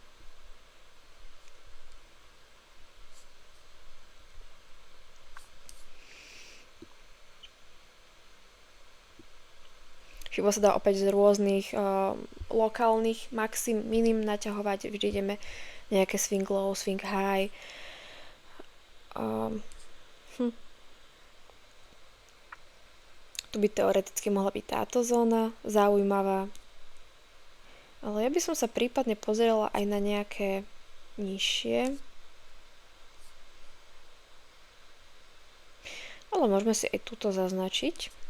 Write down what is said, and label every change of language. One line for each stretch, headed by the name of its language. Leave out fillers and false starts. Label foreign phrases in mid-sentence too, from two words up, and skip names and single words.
Slovak: FIBO sa dá opäť z rôznych lokálnych maxim, minim naťahovať, vždy ideme nejaké
English: swing low, swing high.
Slovak: Tu by teoreticky mohla byť táto zóna zaujímavá. Ale ja by som sa prípadne pozerala aj na nejaké nižšie. Ale môžeme si aj túto zaznačiť.